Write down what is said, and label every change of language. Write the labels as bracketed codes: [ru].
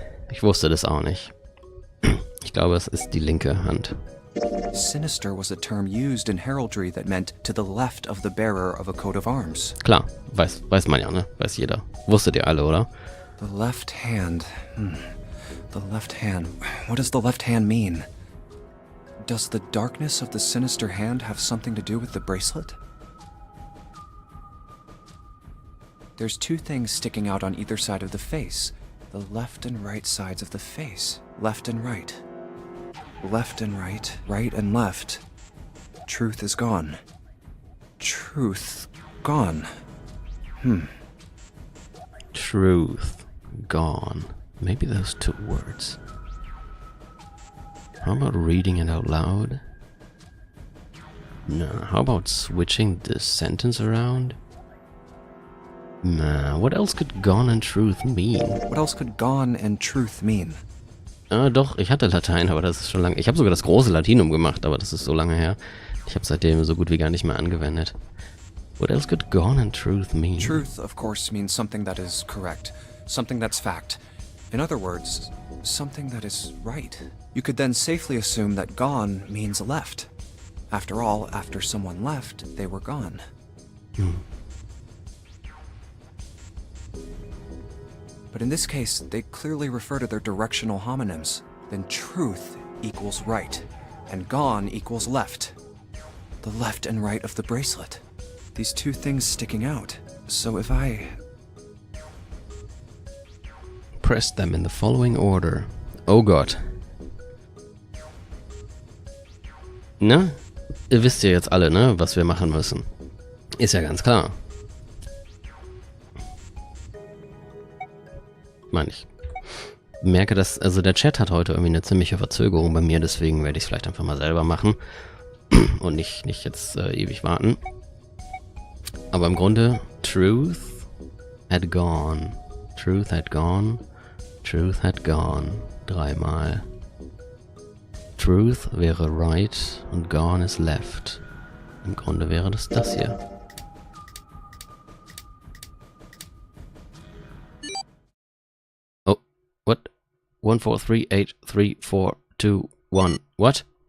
[de] Ich wusste das auch nicht. Ich glaube, es ist die linke Hand. [en] Sinister was a term used in heraldry that meant to the left of the bearer of a coat of arms. [de] Klar, weiß man ja, ne? Weiß jeder. Wusstet ihr alle, oder? [en] The left hand. The left hand. What does the left hand mean? Does the darkness of the sinister hand have something to do with the bracelet? There's two things sticking out on either side of the face. The left and right sides of the face. Left and right. Left and right. Right and left. Truth is gone. Truth gone. Truth gone. Maybe those two words. How about reading it out loud? No. How about switching the sentence around? Nah, what else could gone and truth mean? What else could gone and truth mean? [de] Doch, ich hatte Latein, aber das ist schon lange. Ich habe sogar das große Latinum gemacht, aber das ist so lange her. Ich habe seitdem so gut wie gar nicht mehr angewendet. [en] What else could gone and truth mean? Truth, of course, means something that is correct, something that's fact. In other words, something that is right. You could then safely assume that gone means left. After all, after someone left, they were gone. But in this case, they clearly refer to their directional homonyms. Then truth equals right, and gone equals left. The left and right of the bracelet. These two things sticking out. So if I... Press them in the following order. [de] Oh Gott. Na? Ihr wisst ja jetzt alle, ne, was wir machen müssen. Ist ja ganz klar. Ich merke, dass, also der Chat hat heute irgendwie eine ziemliche Verzögerung bei mir, deswegen werde ich es vielleicht einfach mal selber machen und nicht jetzt ewig warten. Aber im Grunde, [en] Truth had gone, Truth had gone, Truth had gone, [de] dreimal. Truth wäre right und gone ist left. Im Grunde wäre das hier. [en] What? 1, 4, 3, 8, 3, 4, 2, 1. What?